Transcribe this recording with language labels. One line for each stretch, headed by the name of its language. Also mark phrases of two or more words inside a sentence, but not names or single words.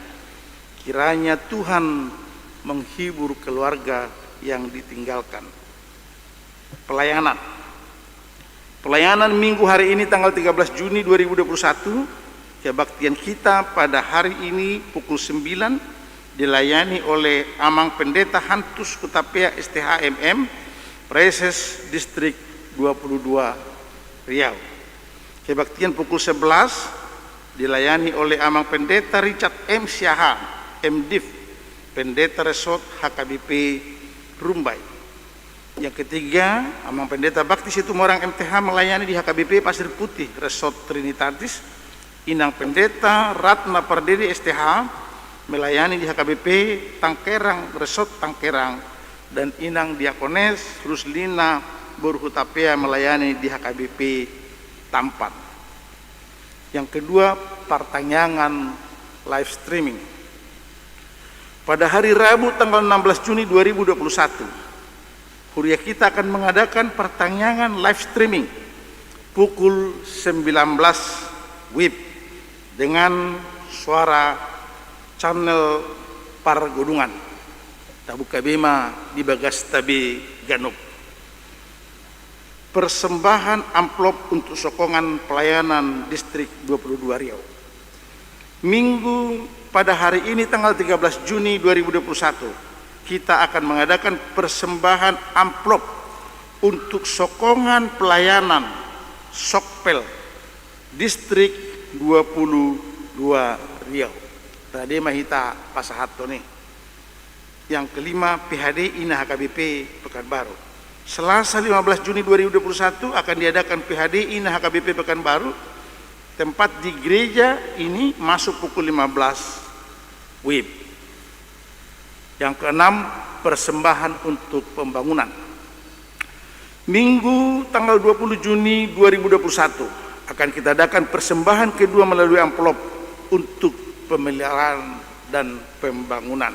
Indonesian: Kiranya Tuhan menghibur keluarga yang ditinggalkan. Pelayanan minggu hari ini tanggal 13 Juni 2021, kebaktian kita pada hari ini pukul 9 dilayani oleh Amang Pendeta Hantus Kutapea STHMM, Preses Distrik 22 Riau. Kebaktian pukul 11 dilayani oleh Amang Pendeta Richard M. Siaha, MDiv, Pendeta Resort HKBP Rumbai. Yang ketiga, Amang Pendeta Bakti Situmorang MTH melayani di HKBP Pasir Putih, Resort Trinitatis. Inang Pendeta Ratna Pardede STH melayani di HKBP Tangkerang, Resort Tangkerang. Dan Inang Diakones Ruslina Burhutapea melayani di HKBP Tampan. Yang kedua, pertanyaan
English: live streaming.
Indonesian: Pada hari Rabu tanggal 16 Juni 2021, Kuria kita akan mengadakan pertanyaan
English: live streaming
Indonesian: pukul 19 WIB dengan suara channel Pargodungan Tabuka Bema di Bagas Tabe Ganup. Persembahan amplop untuk sokongan pelayanan distrik 22 Riau. Minggu pada hari ini tanggal 13 Juni 2021 kita akan mengadakan persembahan amplop untuk sokongan pelayanan Sokpel distrik 22 Riau. Tadi
Batak Toba: mahita pasahat
Indonesian: nih. Yang kelima, PHD Ina HKBP Pekanbaru. Selasa 15 Juni 2021 akan diadakan PHD Ina HKBP Pekanbaru. Tempat di gereja ini masuk pukul 15 WIB. Yang keenam, persembahan untuk pembangunan. Minggu tanggal 20 Juni 2021 akan kita adakan persembahan kedua melalui amplop untuk pemeliharaan dan pembangunan.